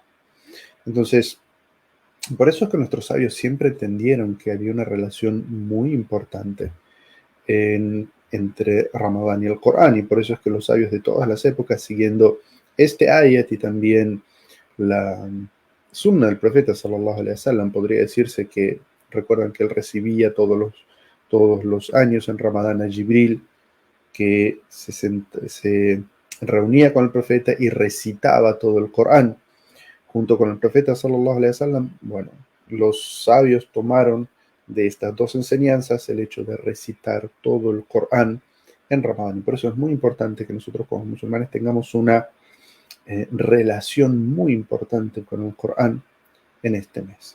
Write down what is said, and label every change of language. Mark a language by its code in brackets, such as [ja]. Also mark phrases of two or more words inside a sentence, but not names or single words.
[es] Entonces, por eso es que nuestros sabios siempre entendieron que había una relación muy importante entre Ramadán y el Corán, y por eso es que los sabios de todas las épocas, siguiendo este ayat y también la sunna del profeta [ar] صلى الله عليه وسلم, [es] podría decirse que recuerdan que él recibía todos los años en Ramadán a Jibril, que se reunía con el profeta y recitaba todo el Corán junto con el profeta [ar] صلى الله عليه وسلم. [es] Bueno, los sabios tomaron de estas dos enseñanzas el hecho de recitar todo el Corán en Ramadán. Y por eso es muy importante que nosotros como musulmanes tengamos una relación muy importante con el Corán en este mes.